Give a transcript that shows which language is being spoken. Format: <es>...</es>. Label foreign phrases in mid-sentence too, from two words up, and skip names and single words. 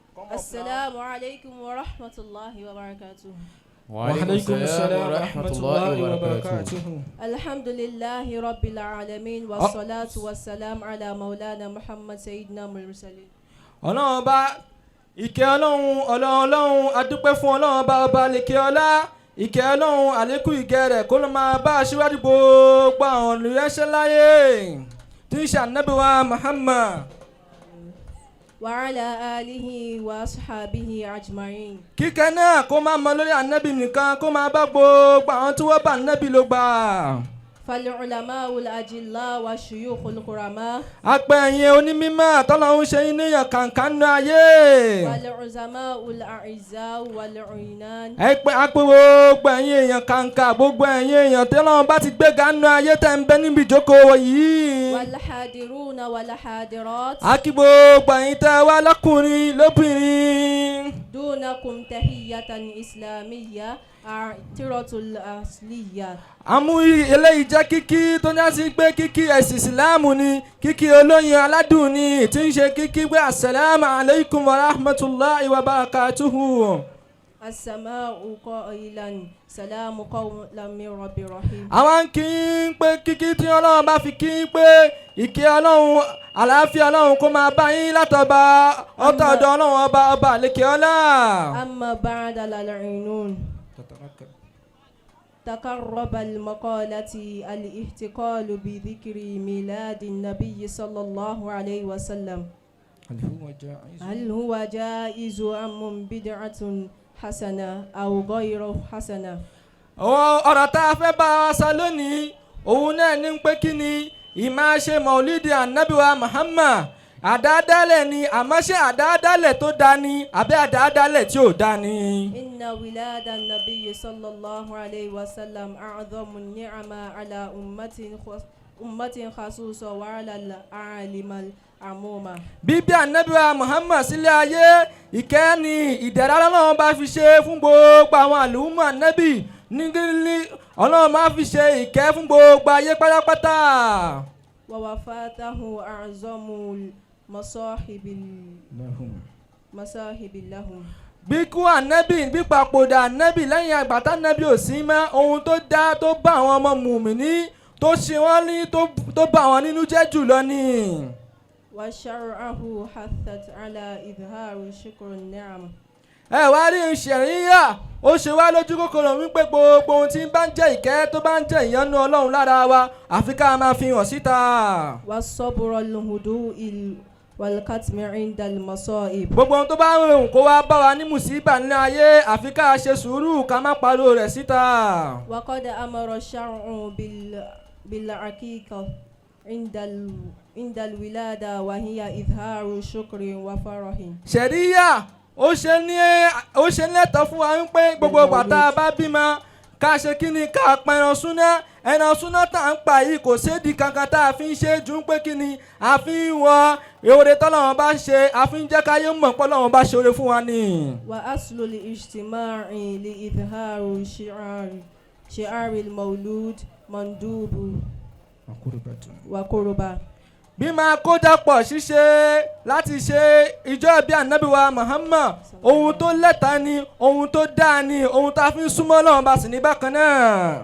<ar>السلام عليكم ورحمة الله وبركاته. وعليكم السلام ورحمة الله وبركاته. الحمد لله رب العالمين والصلاة والسلام على مولانا محمد سيدنا المرسلين.</ar> <yo>ọlọ́run ọba ìkẹ́ ọlọ́run adúpẹ́ fún ọlọ́run ọba lèkè ọlá ìkẹ́ ọlọ́run àlékún ìkẹ́ rẹ̀ kó ló máa bá aṣíwájú gbogbo àwọn olùrẹ́ṣẹ́ láyé tí ń ṣe ànábì wa Muhammad.</yo> <ar>وعلى آله وأصحابه أجمعين.</ar> <yo>kíkẹ́ náà kó máa mọ lórí ànábì nìkan kó máa bá gbogbo àwọn tí wọ́n bá ànábì ló gbà.</yo> <ar>فالعلماء الأجلاء والشيوخ الكرماء.</ar> <yo>apẹ̀yìn onímọ̀ tọ́lọ́hún ṣe yín níyàn kàǹkà nínú ayé.</yo> <ar>والعظماء الأعزاء والعنان.</ar> <yo>apẹ̀ gbogbo ẹ̀yin èèyàn kàǹkà gbogbo ẹ̀yin èèyàn tọ́lọ́hún bá ti gbéga nínú ayé tẹ̀ ń bẹ níbi ìjókòó yìí.</yo> <ar>والحاضرون والحاضرات.</ar> <yo>a kí gbogbo ẹ̀yin tẹ́ wá lọ́kùnrin lóbìnrin.</yo> <ar>دونكم تحية إسلامية عطرة الأصلية.</ar> <yo>àmú eléyìí jẹ́ kíkí tó ní àti pé kíkí ẹ̀sìn ìsìláàmù ni kíkí olóyin aládùn ni tí ń ṣe kíkí pé</yo> <ar>السلام عليكم ورحمة الله وبركاته. السماء قائلا سلام قولا من رب رحيم.</ar> <yo>àwọn kì í pé kíkí tí ọlọ́run bá fi kí pé ìkẹ́ ọlọ́run àlàáfíà ọlọ́run kó máa bá yín látọ̀ba ọ̀tọ̀ọ̀dọ̀ ọlọ́run ọba àlekè ọlá.</yo> <ar>أما بعد العنون تقرب المقالة الاحتقال بذكر ميلاد النبي صلى الله عليه وسلم. هل هو جائز أم بدعة حسنة أو غير حسنة؟</ar> <yo>ọ̀rọ̀ tá a fẹ́ bá a sọ lónìí òun náà ní pé kí ni ìmáa ṣe mọ̀lídìí ànábìwá Muhammad àdáadáalẹ̀ ni àmọ́ ṣé àdáadáalẹ̀ tó dáa ni àbí àdáadáalẹ̀ tí ò dáa ni.</yo> <ar>إن ولاد النبي صلى الله عليه وسلم أعظم النعمة على أمة خصوصا وعلى العالم العمومة.</ar> <yo>bíbí ànábìwá Muhammad sílé ayé ìkẹ́ ni ìdẹ̀ra Ọlọ́run bá fi ṣe fún gbogbo àwọn àlùmọ́ ànábì nígbìlì Ọlọ́run máa fi ṣe ìkẹ́ fún gbogbo ayé pátápátá.</yo> <ar>ووفاته أعظم المصاحب لهم.</ar> <yo>bí kú ànábì bí papòdà ànábì lẹ́yìn àgbàtà ànábì ò sí mọ́ ohun tó dá tó bá àwọn ọmọ mùmíní tó ṣe wọ́n ní tó bá wọn nínú jẹ́ jùlọ ni.</yo> <ar>وشرعه حثت على إظهار شكر النعم.</ar> <yo>ẹ wá rí ṣẹ̀ríyà ó ṣe wá lójú kòkòrò wípé gbogbo ohun tí ń bá ń jẹ́ ìkẹ́ tó bá ń jẹ́ ìyọ́nú Ọlọ́run lára wa àfi ká máa fi hàn síta.</yo> <ar>والصبر الهدوء والكتم عند المصائب.</ar> <yo>gbogbo ohun tó bá ń rìn kó wá bá wa ní mùsíbà ní ayé àfi ká ṣe sùúrù ká má pariwo rẹ̀ síta.</yo> <ar>وقد أمر الشرع بالعقيقة عند الولادة وهي إظهار شكر وفرح.</ar> <yo>ṣẹ̀ríyà ó ṣe ní ẹ̀tọ́ fún wa wípé gbogbo bàtà bá bímọ ká ṣe kí ni ká pa ẹran súná tá à ń pa yìí kò sédi kankan tá a fi ń ṣe jù pé kí ni a fi ń wọ oore tọ́lọ́run bá ṣe a fi ń jẹ́ káyé mọ̀ pé Ọlọ́run bá ṣe oore fún wa ni.</yo> <ar>وأصل الاجتماع لإظهار شعار المولود مندوب وقربة.</ar> <yo>bí máa kójọpọ̀ ṣíṣe láti ṣe ìjọ bí ànábìwá Muhammad ohun tó lẹ́tà ni ohun tó dáa ni ohun tá a fi ń súnmọ́ Ọlọ́run bá sì ní bákan náà.</yo>